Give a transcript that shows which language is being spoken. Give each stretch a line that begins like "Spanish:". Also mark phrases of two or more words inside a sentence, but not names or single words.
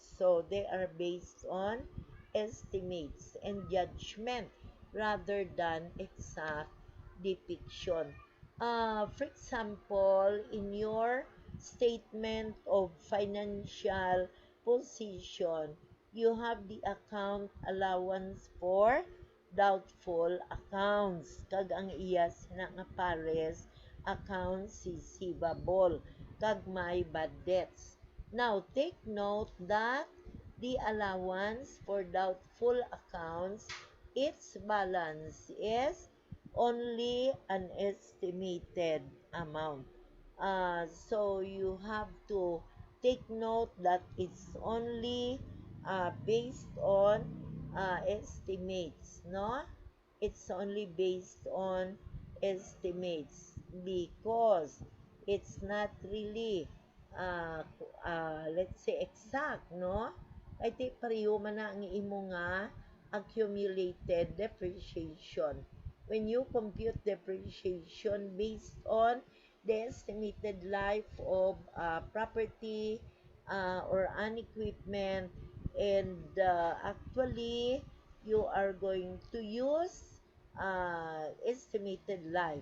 English: So they are based on estimates and judgment rather than exact depiction. For example, in your statement of financial position, you have the account allowance for doubtful accounts.
Hiligaynon: Kag ang iyas na nga pares
English: accounts receivable.
Hiligaynon: Kag may bad debts.
English: Now, take note that the allowance for doubtful accounts, its balance is only an estimated amount. So you have to take note that it's only based on estimates, no? It's only based on estimates because it's not really let's say exact, no?
Hiligaynon: Ay ti pareho man na ang imo nga
English: accumulated depreciation. When you compute depreciation based on the estimated life of property or an equipment, and actually you are going to use estimated life.